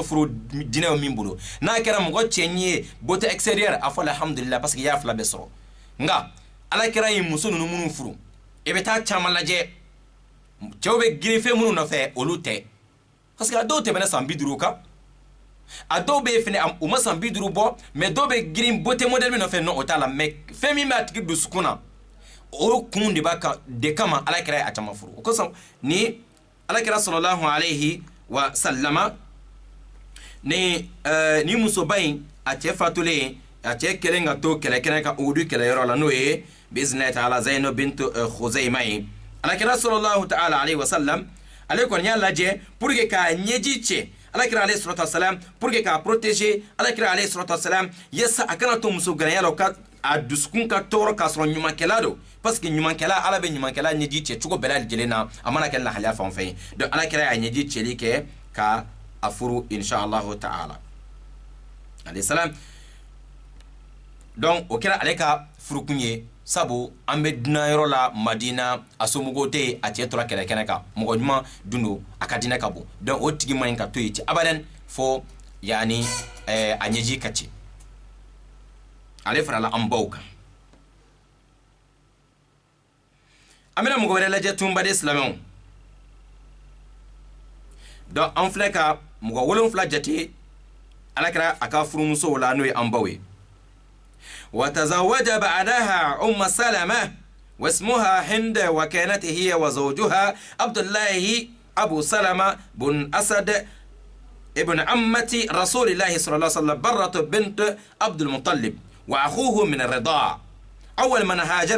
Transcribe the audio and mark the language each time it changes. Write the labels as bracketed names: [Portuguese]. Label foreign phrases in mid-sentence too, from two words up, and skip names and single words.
[Bambara] furu diinɛ ye min bolo n'a kɛra mɔgɔ cɛɲi ye [French] beauté extérieure [Bambara] a fɔ alhamdulillah [French] parce que [Bambara] i y'a fila bɛɛ sɔrɔ nka alakira ye muso ninnu minnu furu i bɛ taa caman lajɛ cɛw bɛ girin fɛn minnu nɔfɛ olu tɛ [French] parce que [Bambara] a dɔw tɛmɛna san 50 kan a dɔw bɛ fɛnɛ u ma san 50 bɔ mais dɔw bɛ girin [French] beauté modèle [Bambara] min nɔfɛ non o t'a la mais fɛn min b'a tigi dusukun na o kun de kama alakira ye a caman furu o kosɔn ni alakira [Arabic] صلى الله عليه وسلم [Bambara] ni musoba in a cɛ fatulen a cɛ kɛlen ka to kɛlɛkɛnɛ kan Uhudu kɛlɛyɔrɔ la n'o ye [Arabic] بإذن الله تعالى [Bambara] Zainab bint Khuzaima ye alakira [Arabic] صلى الله تعالى عليه وسلم [Bambara] ale kɔni y'a lajɛ pour que k'a ɲɛji cɛ alakira [Arabic] عليه الصلاة والسلام [French] pour que [Bambara] k'a protéger alakira [Arabic] عليه الصلاة والسلام [Bambara] yasa a kana to muso ganaya la ka a dusukun ka tɔɔrɔ k'a sɔrɔ ɲumankɛla don [French] parce que [Bambara] ɲumankɛla ala bɛ ɲumankɛla ɲɛji cɛ cogo bɛɛ lajɛlen na a mana kɛ lahalaya fan o fan ye donc alakira y'a ɲɛji cɛli kɛ ka a furu [Arabic] إن شاء الله تعالى عليه السلام [Bambara] donc o kɛra ale ka furukun ye sabu an bɛ dunayɔrɔ la Madina a somɔgɔw tɛ yen a cɛ tora kɛlɛkɛnɛ kan mɔgɔ ɲuman dun don a ka diinɛ ka bon donc o tigi man ɲi ka to yen abadan fo yani a ɲɛji ka ci ale farala an baw kan an bɛna mɔgɔ wɛrɛ lajɛ tun baden silamɛw donc an filɛ ka mɔgɔ 7 jate alakira a ka furumusow la n'o ye an baw ye [Arabic] وتزوج بعدها أم سلمة واسمها هند وكانت هي وزوجها عبد الله أبو سلمة بن أسد ابن عمة رسول الله صلى الله عليه وسلم برة بنت عبد المطلب وأخوه من الرضاع أول من هاجر